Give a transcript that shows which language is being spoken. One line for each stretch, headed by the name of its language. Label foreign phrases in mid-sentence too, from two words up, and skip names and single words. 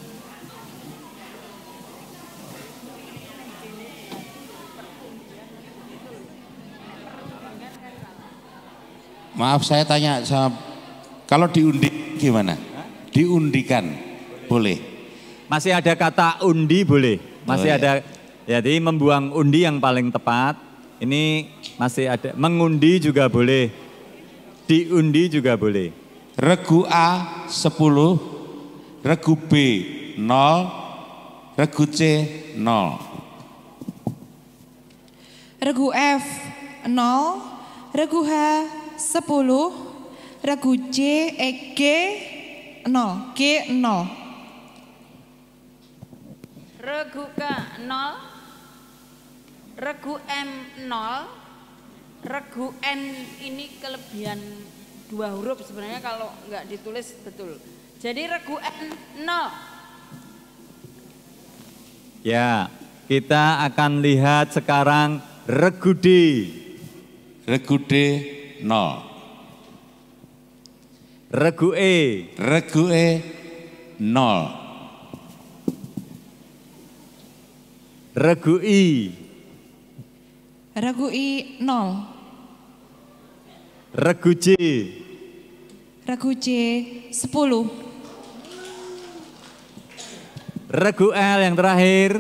Indonesian: Maaf saya tanya, kalau diundi gimana? Diundikan boleh? Masih ada kata undi boleh. Masih ada, jadi membuang undi yang paling tepat. Ini masih ada, mengundi juga boleh. Diundi juga boleh. Regu A 10, regu B 0, regu C 0. Regu F 0, regu H 10, regu G, G 0, G 0. Regu K 0, regu M 0, regu N ini kelebihan 2 huruf sebenarnya kalau nggak ditulis betul. Jadi regu N 0. Ya, kita akan lihat sekarang regu D. Regu D 0. Regu E. Regu E 0. Regu I. Regu I 0. Regu J. Regu C 10. Regu L yang terakhir.